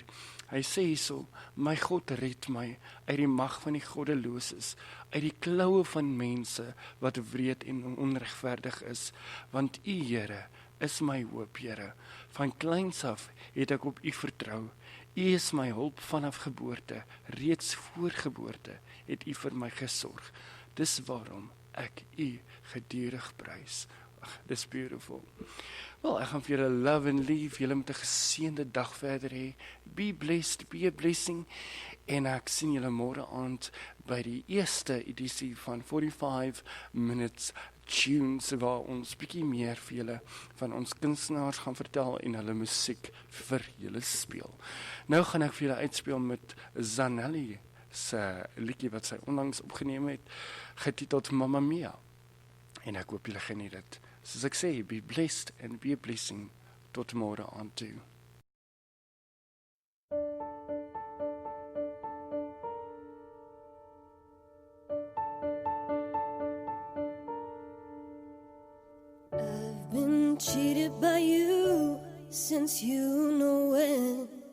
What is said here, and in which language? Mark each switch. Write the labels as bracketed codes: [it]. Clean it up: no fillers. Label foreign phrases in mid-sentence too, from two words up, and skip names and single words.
[af] Hy sê hierso: my God red my uit die mag van die goddeloses, uit die kloue van mense wat wreed en onregverdig is, want U, Here, is my hoop, Here. Van kleins af het ek op U vertrou. U is my hulp vanaf geboorte, reeds voor geboorte het U vir my gesorg. Dis waarom ek U gedurig prys. Ag, dis beautiful. [en] Wel, ek gaan vir julle love and leave, [af] julle met 'n geseënde dag verder hê. [en] Be blessed, be a blessing. [af] En ek sien julle môre aand by die eerste edisie van 45 Minutes Tunes, waar ons bietjie meer vir julle van ons kunstenaars gaan vertel en hulle musiek vir julle speel. Nou gaan ek vir julle uitspeel met Zanelli se liedjie wat sy onlangs opgeneem het, getiteld Mamma Mia. En ek hoop julle geniet dit. Soos ek sê, [en] be blessed and be a blessing. [af] Tot môre aand toe. [en] I've been cheated by you since you know when.